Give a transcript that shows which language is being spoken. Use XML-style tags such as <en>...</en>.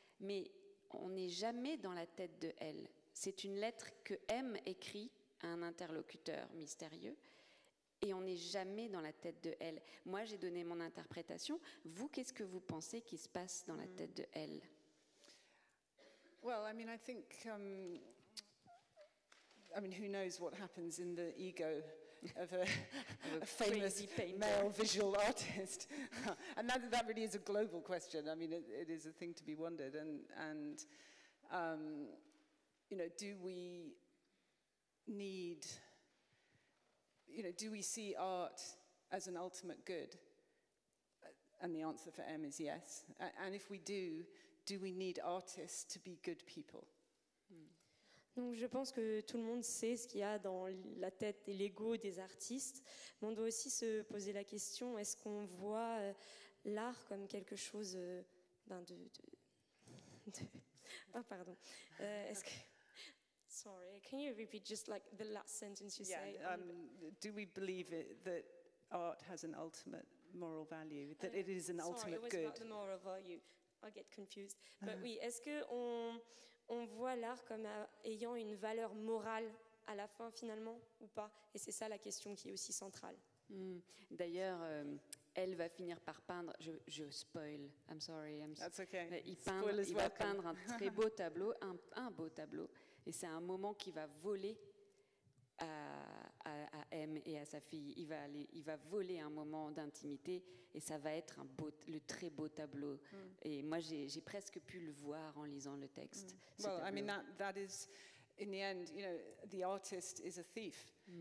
<fr>Mais on n'est jamais dans la tête de elle. C'est une lettre que M écrit à un interlocuteur mystérieux, et on n'est jamais dans la tête de elle. Moi, j'ai donné mon interprétation. Vous, qu'est-ce que vous pensez qui se passe dans la tête de elle?</fr> <en>Well, I mean, I think, who knows what happens in the ego of a famous male visual artist. And that really is a global question. I mean, it is a thing to be wondered. And you know, do we need, you know, do we see art as an ultimate good? And the answer for M is yes. And if we do we need artists to be good people?</en> <fr>Donc je pense que tout le monde sait ce qu'il y a dans la tête et l'ego des artistes, mais on doit aussi se poser la question, est-ce qu'on voit l'art comme quelque chose oh pardon. Est-ce que...</fr> <en>Sorry, can you repeat just like the last sentence you say? Do we believe that art has an ultimate moral value, that it is an ultimate good? Sorry, it was about the moral value. I get confused.</en> <fr>But oui, est-ce qu'on voit l'art comme ayant une valeur morale à la fin finalement ou pas? Et c'est ça la question qui est aussi centrale. D'ailleurs, elle va finir par peindre, je spoil,</fr> <en>I'm sorry. That's okay.</en> <fr>Il va peindre un très beau tableau, un beau tableau, et c'est un moment qui va voler à M et à sa fille. Il va voler un moment d'intimité et ça va être le très beau tableau. Et moi, j'ai presque pu le voir en lisant le texte.</fr> <en>Well, I mean, that is, in the end, you know, the artist is a thief.</en>